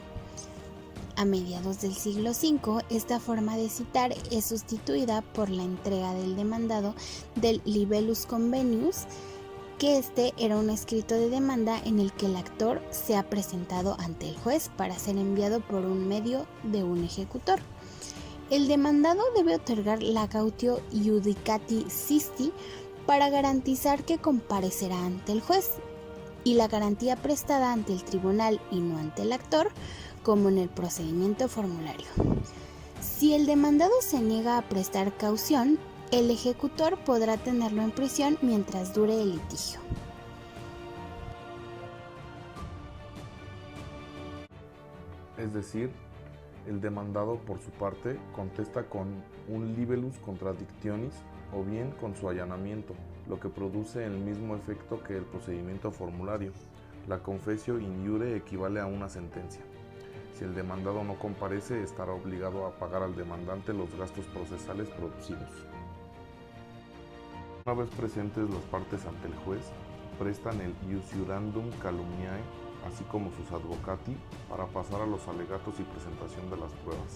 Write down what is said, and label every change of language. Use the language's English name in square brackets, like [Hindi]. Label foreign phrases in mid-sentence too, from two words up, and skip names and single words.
[Spanish] A mediados del siglo V, esta forma de citar es sustituida por la entrega del demandado del [Latin] libellus convenius, [Spanish] que este era un escrito de demanda en el que el actor se ha presentado ante el juez para ser enviado por un medio de un ejecutor. El demandado debe otorgar la [Latin] cautio iudicati sisti [Spanish] para garantizar que comparecerá ante el juez, y la garantía prestada ante el tribunal y no ante el actor, como en el procedimiento formulario. Si el demandado se niega a prestar caución, el ejecutor podrá tenerlo en prisión mientras dure el litigio. Es decir, el demandado por su parte contesta con un [Latin] libellus contradictionis [Spanish] o bien con su allanamiento, lo que produce el mismo efecto que el procedimiento formulario. La [Latin] confessio in iure [Spanish] equivale a una sentencia. Si el demandado no comparece, estará obligado a pagar al demandante los gastos procesales producidos. Una vez presentes las partes ante el juez, prestan el [Latin] iusurandum calumniae, [Spanish] así como sus advocati, para pasar a los alegatos y presentación de las pruebas.